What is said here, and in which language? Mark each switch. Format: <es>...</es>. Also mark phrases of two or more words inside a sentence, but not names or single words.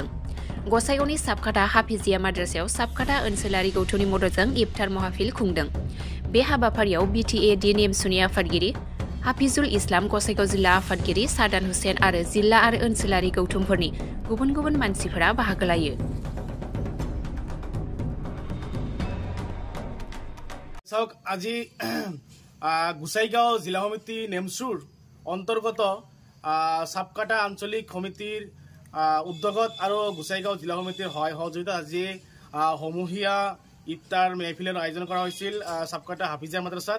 <brx>गसाइगावनि साबखाथा हाफिजिया माद्रासायाव साबखाथा ओनसोलारि गौथुमनि मददजों इफ्तार महफिल खुंदों। बे हाबाफारियाव बिटिएडि निमसुनि आफादगिरि हाफिजुल इस्लाम, गसाइगाव जिल्ला आफादगिरि सादान हुसेन आरो जिल्ला आरो ओनसोलारि गौथुमफोरनि गुबुन गुबुन मानसिफोरा बाहागो लायो।</brx> <as>আজি গোসাইগাঁও জিলা সমিতি নেমচুৰ অন্তৰ্গত সাবকাটা আঞ্চলিক সমিতিৰ উদ্যোগত আৰু গোসাইগাঁও জিলা সমিতিৰ সহযোগিতা আজি সমূহীয়া ইফতাৰ মেহফিলৰ আয়োজন কৰা হৈছিল সাবকাটা হাফিজিয়া মাদ্ৰাসাত।</as>